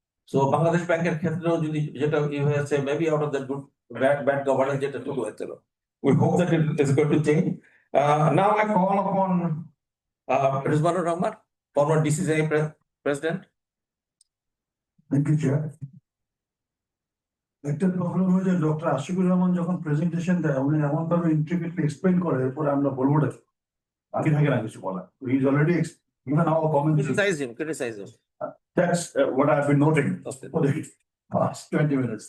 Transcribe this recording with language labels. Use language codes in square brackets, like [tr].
[en] So Bangladesh Bank [bn] এর ক্ষেত্রেও যদি যেটা হয়েছে, [en] maybe out of that good bad governance [bn] যেটা শুরু হয়েছিল, [en] we hope that it is going to change. Now I call upon Rizwanur Rahman, former DCCI president. Thank you, Chair. [bn] একটা problem হয়েছে, ডক্টর আশিকুর রহমান যখন প্রেজেন্টেশন দেয়, উনি এমন ভাবে ইন্ট্রিকেটলি এক্সপ্লেইন করে, এরপরে আমরা বলবো বাকি থাকে না কিছু বলা। [en] He is already given our comments. Criticize him. That's what I've been noting for the past 20 minutes.